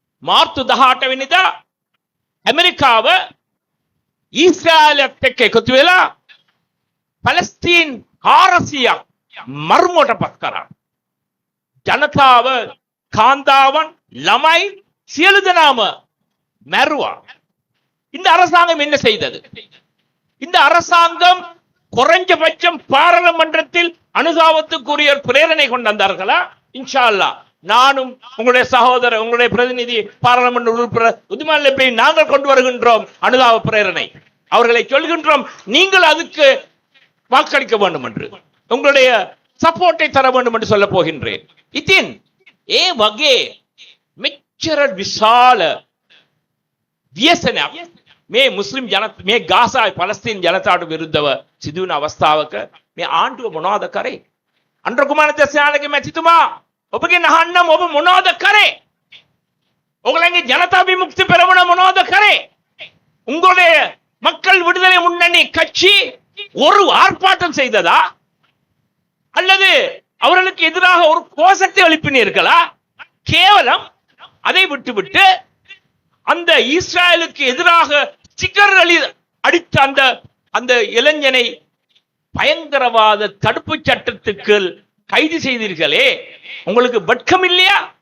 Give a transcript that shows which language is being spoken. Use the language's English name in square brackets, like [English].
[Sinhala] March 18 ಅಮೆರಿಕಾව ඊශ්‍රායලත් එක්ක එකතු වෙලා පලස්තීන් 400ක් මර්මෝටපත් කරා. ජනතාව, කාන්තාවන්, ළමයි සියලු දෙනාම මැරුවා. [Tamil] இந்த அரசாங்கம் என்ன செய்தது? இந்த அரசாங்கம் குறைஞ்சபட்சம் பாராளுமன்றத்தில் அனுதாபத்துக்குரிய பிரேரணை கொண்டு வந்தார்களா? இன்ஷா அல்லாஹ் நானும் உங்களுடைய சகோதரர், உங்களுடைய பிரதிநிதி பாராளுமன்ற உறுப்பினர் உதுமான் நாங்கள் கொண்டு வருகின்றோம் அனுதாப பிரேரணை. அவர்களை சொல்கின்றோம், நீங்கள் அதுக்கு வாக்களிக்க வேண்டும் என்று, உங்களுடைய சப்போர்ட்டை தர வேண்டும் என்று சொல்ல போகின்றேன். [Sinhala] ඉතින් ඒ වගේ මෙච්චර විශාල ව්‍යසනයක් මේ මුස්ලිම් මේ ගාසා පලස්තීන් ජනතාවට විරුද්ධව සිදුවන අවස්ථාවක මේ ආණ්ඩුව මොනවද කරේ? අනුර කුමාර දෙසානගේ මැතිතුමා ඔබගෙන් අහන්නම්, ඔබ මොනවද කරේ? ඔයගලගේ ජනතා විමුක්ති பெரமுன මොනවද කරේ? [Tamil] உங்களுடைய மக்கள் விடுதலை முன்னணி கட்சி ஒரு ஆர்ப்பாட்டம் செய்ததா? அல்லது அவர்களுக்கு எதிராக ஒரு கோஷத்தை எழுப்பினீர்களா? கேவலம் அதை விட்டுவிட்டு அந்த இஸ்ரேலுக்கு எதிராக ஸ்டிக்கர்கள் அடித்த அந்த இளைஞனை பயங்கரவாத தடுப்பு சட்டத்துக்கு கைது செய்தீர்களே, உங்களுக்கு வெட்கம் இல்லையா?